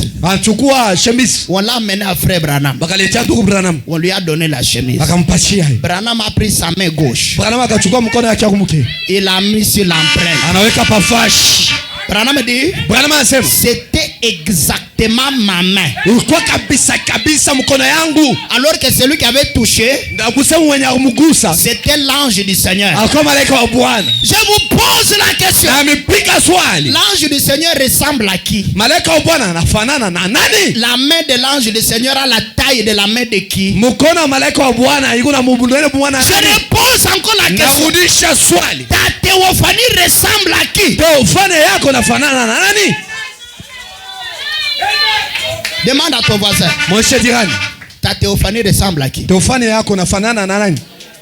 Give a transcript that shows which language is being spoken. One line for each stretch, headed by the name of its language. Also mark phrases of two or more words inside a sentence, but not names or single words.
French: On l'a amené à frère Branham. On lui a donné la chemise. Branham a pris sa main gauche. Il a mis sur l'empreinte. Branham dit c'était exact exactement ma main.
Swahili: Ilikuwa kabisa kabisa mkono yangu.
French: Alors que celui qui avait touché,
Swahili: Na kusema mwenye kumgusa,
French: c'était l'ange du Seigneur.
Swahili: alikuwa malaika wa Bwana.
French: Je vous pose la question.
Swahili: Na amepiga swali.
French: L'ange du Seigneur ressemble à qui?
Swahili: Malaika wa Bwana anafanana na nani?
French: La main de l'ange du Seigneur a la taille de la main de qui?
Swahili: Mkono wa malaika wa Bwana iko na mbundele Bwana.
French: Je repose encore la question.
Swahili: Narudisha swali.
French: Ta théophanie ressemble à qui?
Swahili: Teofane yako nafanana na nani?
French: Demande à ton voisin. Mon cher jirani, Ta théophanie ressemble à qui?
Swahili: teofane yako nafanana na nani?